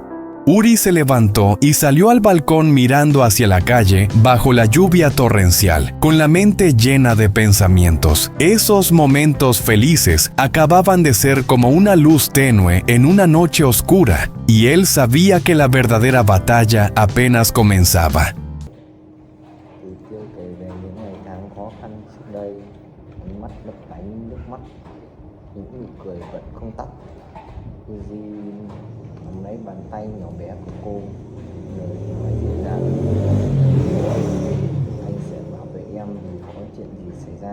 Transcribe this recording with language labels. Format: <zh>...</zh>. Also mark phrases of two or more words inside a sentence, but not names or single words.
<es>Uri se levantó y salió al balcón mirando hacia la calle bajo la lluvia torrencial, con la mente llena de pensamientos. Esos momentos felices acababan de ser como una luz tenue en una noche oscura, y él sabía que la verdadera batalla apenas comenzaba.</es> <vi>Những nụ cười vẫn không tắt. Uzi nắm lấy bàn tay nhỏ bé của cô, rồi nói dịu dàng: anh sẽ bảo vệ em dù có chuyện gì xảy ra.</vi>